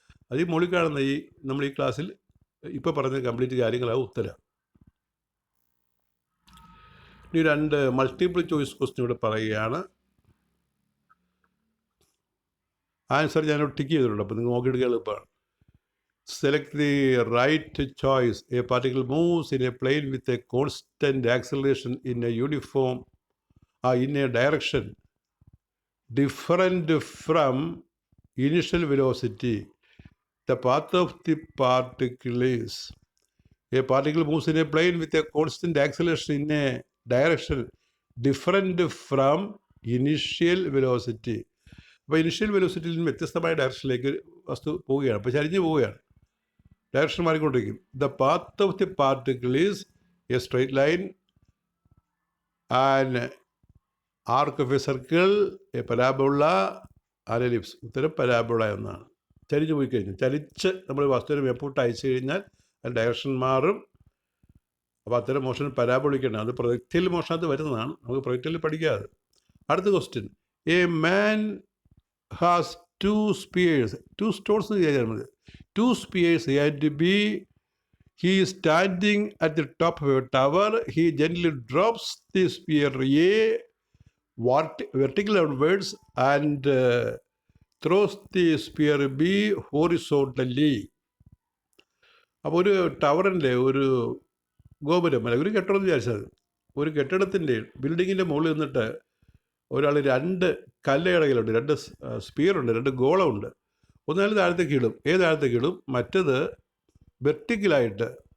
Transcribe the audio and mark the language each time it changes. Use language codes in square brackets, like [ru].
[ml] അത് ഈ മുകളിൽ കാണുന്ന നമ്മൾ ഈ ക്ലാസ്സിൽ ഇപ്പോൾ പറഞ്ഞ കംപ്ലീറ്റ് കാര്യങ്ങളാണ് ഉത്തരം. ഇനി രണ്ട് മൾട്ടിപ്പിൾ ചോയ്സ് ക്വസ്റ്റ്യൻ ഇവിടെ പറയുകയാണ്. ആൻസർ ഞാനോട് ടിക്ക് ചെയ്തിട്ടുണ്ട്, അപ്പോൾ നിങ്ങൾ നോക്കിയെടുക്കുക എളുപ്പമാണ്. [en] Select the right choice. A particle moves in a plane with a constant acceleration in a uniform in a direction different from initial velocity. The path of the particle is. A particle moves in a plane with a constant acceleration in a direction different from initial velocity. [ml] അപ്പോൾ initial വെലോസിറ്റിയിൽ നിന്ന് വ്യത്യസ്തമായ ഡയറക്ഷനിലേക്ക് വസ്തു പോവുകയാണ്, അപ്പോൾ ചരിഞ്ഞ് പോവുകയാണ്, direction മാറിക്കൊണ്ടിരിക്കും. [en] The path of the particle is a straight line and arc of a circle, a parabola, an ellipse. [ml] ഉത്തരം parabola എന്നാണ്. ചരിഞ്ഞ് പോയി കഴിഞ്ഞാൽ, ചലിച്ച് നമ്മൾ വസ്തുവിനെ മേപ്പോട്ട് അയച്ചു കഴിഞ്ഞാൽ അത് ഡയറക്ഷൻ മാറും. അപ്പോൾ അത്തരം മോഷൻ പരാബോളിക്കാണ്. അത് പ്രൊജക്റ്റൈൽ മോഷനകത്ത് വരുന്നതാണ്, നമുക്ക് പ്രൊജക്റ്റൈൽ പഠിക്കാതെ. അടുത്ത question. [en] a man has two spears, two stones [ml] എന്ന് വിചാരിച്ചാൽ മതി. [en] Two spears and B, he is standing at the top of a tower. He gently drops the spear A vertical downwards and throws the spear B horizontally. [ml] അപ്പോൾ ഒരു ടവറിൻ്റെ ഒരു ഗോപുരം അല്ല ഒരു കെട്ടിടം എന്ന് വിചാരിച്ചത്, ഒരു കെട്ടിടത്തിൻ്റെ ബിൽഡിങ്ങിൻ്റെ മുകളിൽ നിന്നിട്ട് ഒരാൾ രണ്ട് കല്ലടകളുണ്ട്, രണ്ട് സ്പിയറുണ്ട്, രണ്ട് ഗോളമുണ്ട്. ഒന്നാൾ താഴത്തേക്ക് ഇടും, താഴത്തേക്ക് ഇടും, മറ്റത് വെർട്ടിക്കലായിട്ട്.